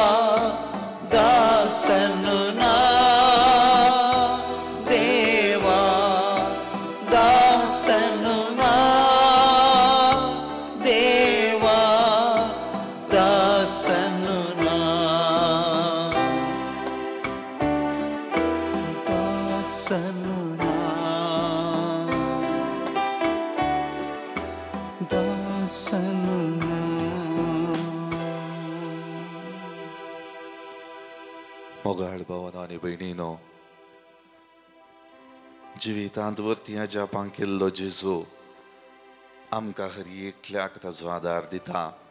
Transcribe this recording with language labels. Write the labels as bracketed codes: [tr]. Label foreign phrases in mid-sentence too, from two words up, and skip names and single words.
[kn] ದಾಸನು ನಾ ದೇವಾ ದಾಸನು ನಾ ದೇವಾ ದಾಸನು ನಾ ದಾಸನು ನಾ ದಾಸನು ನಾ [kok] मोगाळ भावानो आनी भयणीनो जिवितांत वरती जपान केल्लो जेजू आमकां खरी एकल्याक ताजो आदार दिता